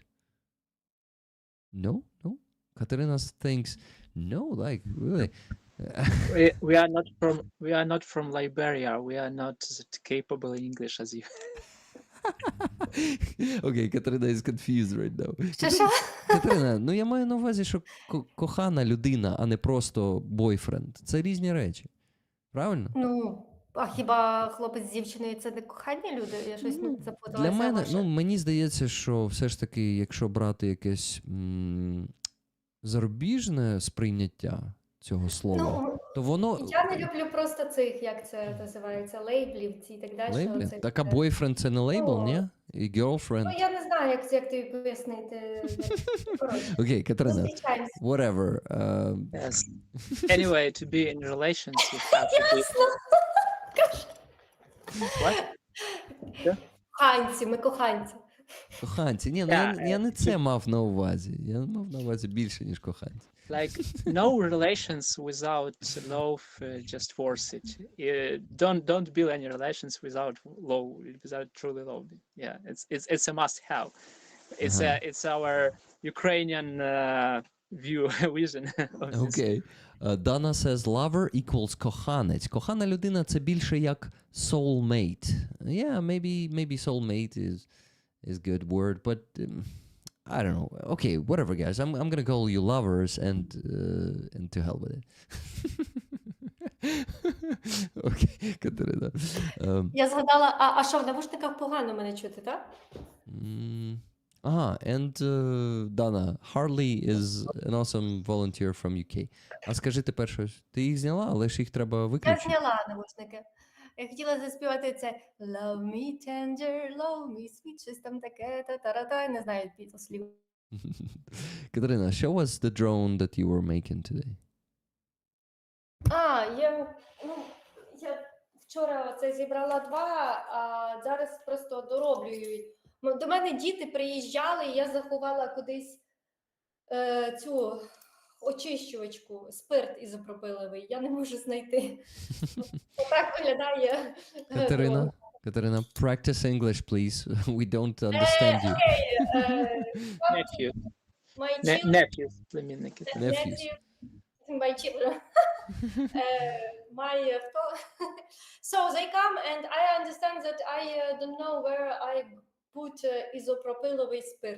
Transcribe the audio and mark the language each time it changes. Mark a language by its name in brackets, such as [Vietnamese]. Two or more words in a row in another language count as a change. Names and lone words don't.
[English] No? Kateryna thinks, no, like, really? We are not from Liberia. We are not that capable in English as you. Okay, Kateryna is confused right now. [Ukrainian] Що? Kateryna, ну я маю на увазі, що кохана людина, а не просто бойфренд. Це різні речі. Правильно? Ну, а хіба хлопець з дівчиною це не кохання люди? Я щось Ну, запуталася. для мене, ваше. мені здається, що все ж таки, якщо брати якесь зарубіжне сприйняття цього слова, Ну, то воно... я не люблю просто цих, як це називається, лейблів ці і так далі. Лейблі? Оце- Так, а бойфренд це не лейбл, ні? І girlfriend? Ну, я не знаю, як тобі пояснити. Коротше, Окей, Kateryna, зустрічаємося. [English] whatever. Yes. Anyway, to be in relations, you have to be. What? [Ukrainian] Коханці, ми коханці. Коханці. Ні, ну я не це мав на увазі. Я мав на увазі більше, ніж коханці. [English] Like no relations without love, just force it. Don't build any relations without truly loving. Yeah, it's a must-have. It's our Ukrainian vision. Of this. Окей. Dana says lover equals коханець. [Ukrainian] Кохана людина це більше як soulmate. [English] Yeah, maybe soulmate is good word, but I don't know. Okay, whatever, guys. I'm gonna call you lovers and to hell with it. [Ukrainian] Окей, Катерина. Я згадала, а що, в навушниках погано мене чути, так? [English] And Dana, Harley is an awesome volunteer from UK. [Ukrainian] А скажи тепер щось. Ти їх зняла, але ж їх треба Я виключити. зняла навушники. Я хотіла заспівати це [English] Love me tender, love me sweet, [Ukrainian] щось там таке, та-та-та, не знаю слів. [English] Kateryna, show us the drone that you were making today. [Ukrainian] Я вчора оце зібрала два, а зараз просто дороблюю. До мене діти приїжджали, і я заховала кудись цю очищувачку, спирт ізопропиловий. Я не можу знайти. Так виглядає. [English] Kateryna, practice English, please. We don't understand you. Nephew. My children. Nephews, племінники. Nephews. My children. So they come and I understand that I don't know where I put isopropylovый spirit.